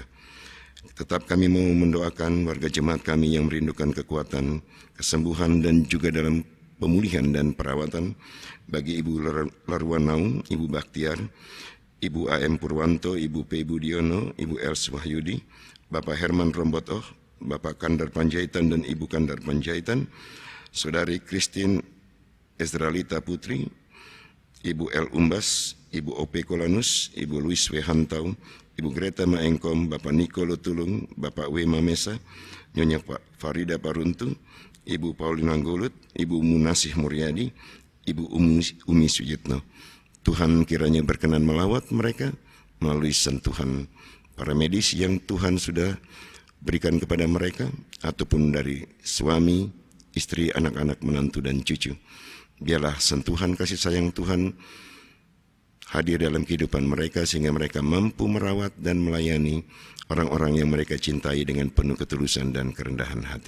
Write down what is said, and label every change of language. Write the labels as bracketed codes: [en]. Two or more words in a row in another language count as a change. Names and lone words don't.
[id] Tetap kami mau mendoakan warga jemaat kami yang merindukan kekuatan, kesembuhan, dan juga dalam pemulihan dan perawatan bagi Ibu Larwanau, Ibu Baktiar, Ibu A.M. Purwanto, Ibu P. Budiono, Ibu Els Wahyudi, Bapak Herman Rombotoh, Bapak Kandar Panjaitan dan Ibu Kandar Panjaitan, Saudari Christine Ezralita Putri, Ibu L. Umbas, Ibu O.P. Kolanus, Ibu Luis W. Hantau, Ibu Greta Maengkom, Bapak Niko Lutulung, Bapak W. Mamesa, Nyonya Farida Paruntu, Ibu Paulina Golut, Ibu Munasih Muryadi, Ibu Umi Sujitno. Tuhan kiranya berkenan melawat mereka melalui sentuhan para medis yang Tuhan sudah berikan kepada mereka, ataupun dari suami, istri, anak-anak, menantu, dan cucu. Biarlah sentuhan kasih sayang Tuhan hadir dalam kehidupan mereka, sehingga mereka mampu merawat dan melayani orang-orang yang mereka cintai dengan penuh ketulusan dan kerendahan hati.